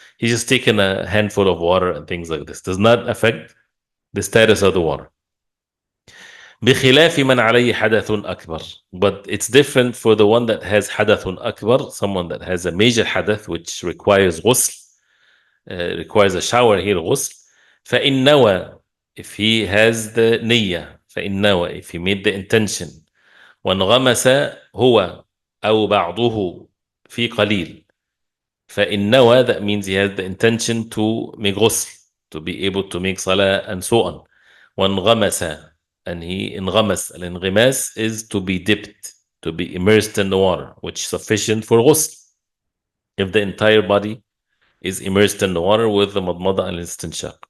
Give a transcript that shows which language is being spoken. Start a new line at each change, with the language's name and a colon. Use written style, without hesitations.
English: He's just taking a handful of water and things like this. Does not affect the status of the water.
Arabic: بخلاف من عليه حدث أكبر.
English: But it's different for the one that has حدث أكبر, someone that has a major حدث which requires غسل, requires a shower here, غسل.
Arabic: فإن نوى, if he has the نية, فإن نوى, if he made the intention, وانغمس هو أو بعضه في قليل.
English: فإن نوى, that means he has the intention to make غسل, to be able to make salah and so on. وانغمس, and he انغمس. الانغماس is to be dipped, to be immersed in the water, which is sufficient for ghusl. If the entire body is immersed in the water with the madmada and istinshaq.